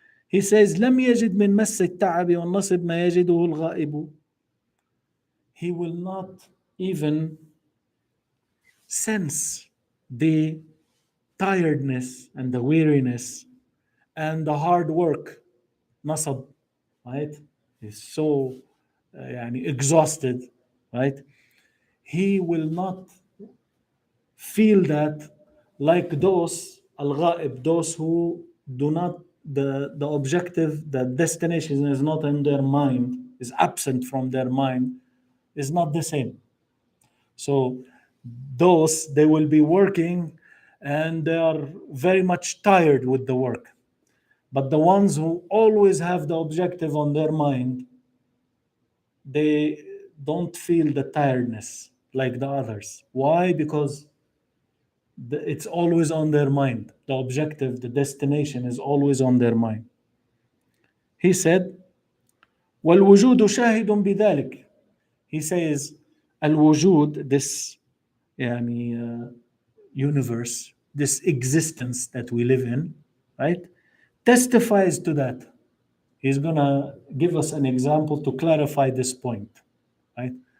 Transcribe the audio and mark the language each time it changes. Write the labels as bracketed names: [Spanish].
[English] He says [Arabic] لم يجد من مس التعب والنصب ما يجده الغائب. [English] He will not even sense the tiredness and the weariness and the hard work. نصب, right? He's so يعني exhausted, right? He will not feel that like those al-ghaib, those who do not, the objective, the destination is not in their mind, is absent from their mind, is not the same. So those, they will be working and they are very much tired with the work. But the ones who always have the objective on their mind, they don't feel the tiredness like the others. Why? Because it's always on their mind. The objective, the destination is always on their mind. He said, [Arabic] وَالْوُجُودُ شَاهِدٌ بِذَلِكَ. [English] He says, al-wujud, this يعني, universe, this existence that we live in, right, testifies to that. He's gonna give us an example to clarify this point, right?